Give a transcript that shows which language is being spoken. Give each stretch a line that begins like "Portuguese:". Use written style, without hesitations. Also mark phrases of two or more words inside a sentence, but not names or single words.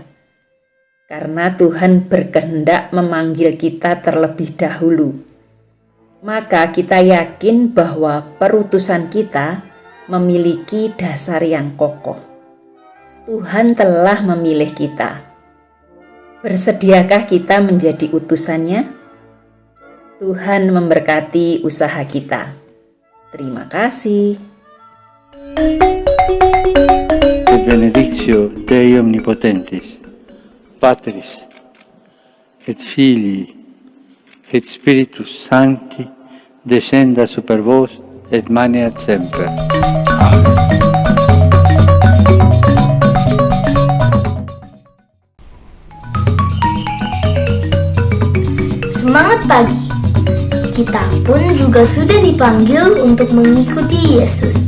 Indonesian: Karena Tuhan berkehendak memanggil kita terlebih dahulu, maka kita yakin bahwa perutusan kita memiliki dasar yang kokoh. Tuhan telah memilih kita. Bersediakah kita menjadi utusannya? Tuhan memberkati usaha kita. Terima kasih.
Latin: Benedictio Dei Omnipotentis, Patris, et Filii, et Spiritus Sancti, descenda super vos, et maneat semper.
Indonesian: Amen. Semangat pagi! Kita pun juga sudah dipanggil untuk mengikuti Yesus.